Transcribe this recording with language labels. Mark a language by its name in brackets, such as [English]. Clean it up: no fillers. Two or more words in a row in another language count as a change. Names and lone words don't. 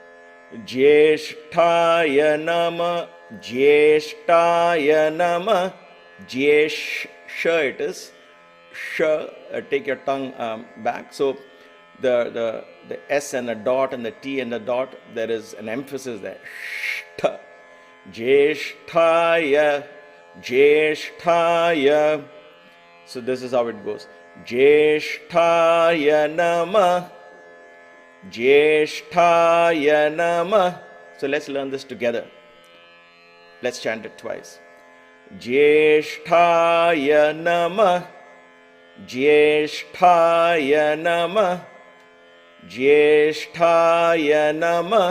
[Sanskrit] ज्येष्ठाय नमः ज्येष्ठाय नमः ज्येष्. [English] It is sh. Take your tongue back. So the S and the dot and the T and the dot, there is an emphasis there. [Sanskrit] ष्ठ ज्येष्ठाय ज्येष्ठाय. [English] So this is how it goes. [Sanskrit] ज्येष्ठाय नमः ज्येष्ठाय नमः. [English] So let's learn this together. Let's chant it twice. [Sanskrit] ज्येष्ठाय नमः ज्येष्ठाय नमः ज्येष्ठाय नमः.